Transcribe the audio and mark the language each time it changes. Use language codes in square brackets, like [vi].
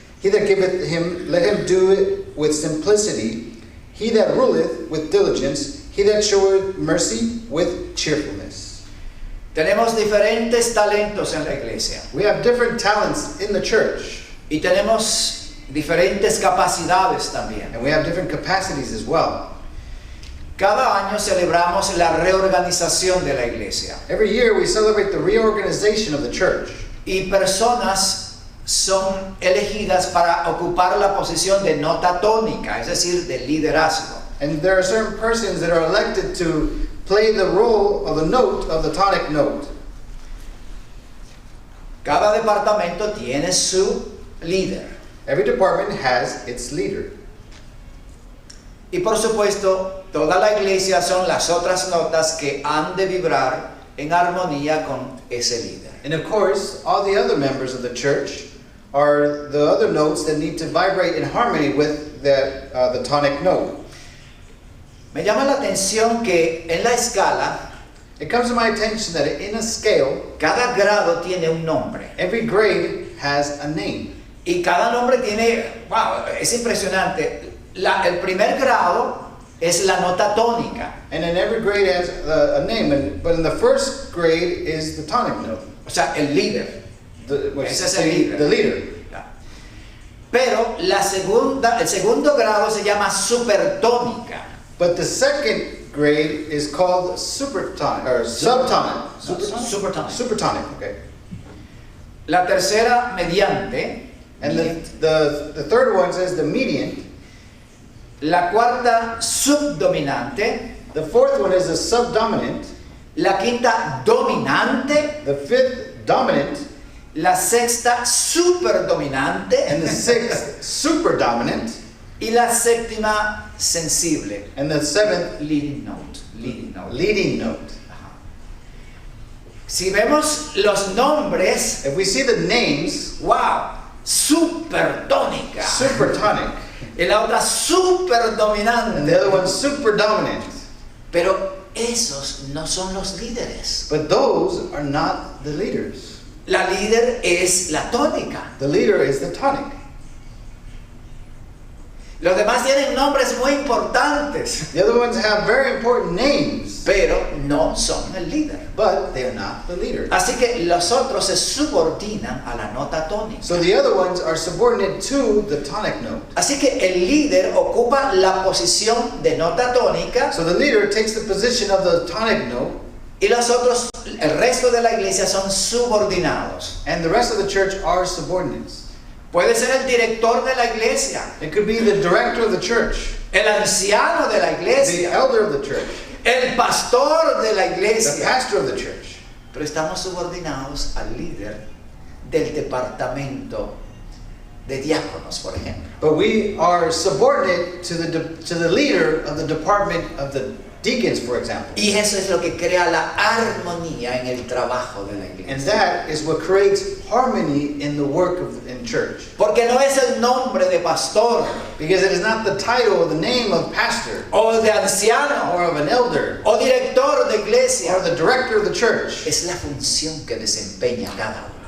[en] He that giveth him, let him do it with simplicity. He that ruleth with diligence. He that showeth mercy with cheerfulness." [es] Tenemos diferentes talentos en la iglesia [en] We have different talents in the church, [es] y tenemos diferentes capacidades también. [en] and we have different capacities as well. [es] Cada año celebramos la reorganización de la iglesia [en] Every year we celebrate the reorganization of the church, [es] y personas son elegidas para ocupar la posición de nota tónica, es decir, de liderazgo. [en] and there are certain persons that are elected to play the role of the note of the tonic note. [es] Cada departamento tiene su líder [en] Every department has its leader. [es] y por supuesto toda la iglesia son las otras notas que han de vibrar en armonía con ese líder. [en] And of course, all the other members of the church are the other notes that need to vibrate in harmony with the tonic note. [es] Me llama la atención que en la escala [en] It comes to my attention that in a scale, [es] cada grado tiene un nombre [en] every grade has a name. [es] y cada nombre tiene, wow, es impresionante. El primer grado es la nota tónica, [en] And then every grade has a name, but in the first grade is the tonic note. [es] o sea, el líder. [en] Which [es] Ese [en] is [es] es el líder. [en] the leader. [es] Pero el segundo grado se llama supertónica. [en] But the second grade is called supertonic, or subtonic. Supertonic. Supertonic, okay. [es] La tercera mediante. [en] And the third one says the median. [es] La cuarta subdominante. [en] The fourth one is the subdominant. [es] La quinta dominante. [en] The fifth dominant. [es] La sexta superdominante. [en] And the sixth superdominant. [es] Y la séptima sensible. [en] And the seventh Leading note. Leading note. leading note. [es] Ajá. Si vemos los nombres, [en] If we see the names, [es] wow, supertónica. [en] supertonic, [es] Y la otra [en] and [es] superdominante. [en] the other one superdominant. [es] Pero esos no son los líderes. [en] But those are not the leaders. [es] La líder es la tónica. [en] The leader is the tonic. [es] Los demás tienen nombres muy importantes, [en] The other ones have very important names, [es] pero no son el líder. [en] but they are not the leader. [es] Así que los otros se subordinan a la nota tónica. [en] So the other ones are subordinate to the tonic note. [es] Así que el líder ocupa la posición de nota tónica [en] So the leader takes the position of the tonic note, [es] y los otros, el resto de la iglesia son subordinados. [en] and the rest of the church are subordinates. [es] Puede ser el director de la iglesia, [en] It could be the director of the church, [es] el anciano de la [en] the [es] iglesia, [en] elder of the church, [es] el pastor de la [en] the [es] iglesia. [en] pastor of the church. [es] Pero estamos subordinados al líder del departamento de diáconos, por ejemplo. [en] But we are subordinate to the leader of the department of the deacons, for example. [es] Y eso es lo que crea la armonía en el trabajo de la [en] And [es] iglesia. [en] that is what creates harmony in the work in church. [es] Porque no es el nombre de pastor [en] Because it is not the title or the name of pastor [es] o de anciano [en] or of an elder [es] o director de [en] or [es] iglesia. [en] the director of the church. [es] Es la función que desempeña cada uno.